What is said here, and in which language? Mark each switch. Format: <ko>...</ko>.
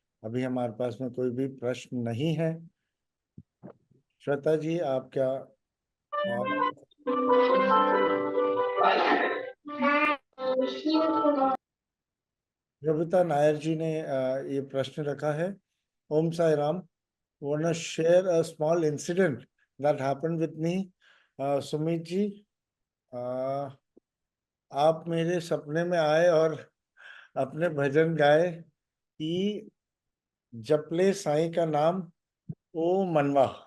<hi>अभी हमारे पास में कोई भी प्रश्न नहीं है। श्वेता जी, आप क्या रविता नायर जी ने ये प्रश्न रखा है। ओम Sai Ram,</hi> <en>wanna share a small incident that happened with me.</en> <hi>Sumit ji, आप मेरे सपने में आए और अपने भजन गाए कि जपले साईं का नाम ओ मनवा।</hi>